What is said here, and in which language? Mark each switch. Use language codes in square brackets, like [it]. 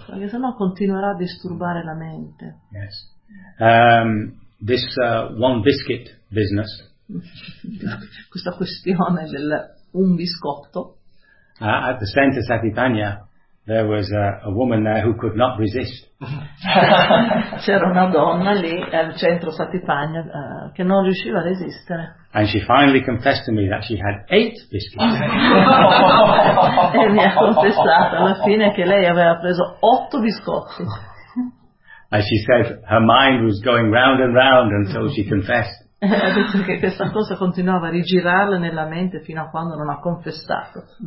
[it] Perché sennò continuerà a disturbare la mente. [en] Yes. This one biscuit business. [it] Questa questione del un biscotto. [en] At the center Satipanya, there was a woman there who could not resist. [it] C'era una donna lì al centro Satipanya che non riusciva a resistere. [en] And she finally confessed to me that she had 8 biscuits. [it] E mi ha confessato alla fine che lei aveva preso 8 biscotti. [en] And she said her mind was going round and round until she confessed. [it] Ha detto che questa cosa continuava a rigirarla nella mente fino a quando non ha confessato.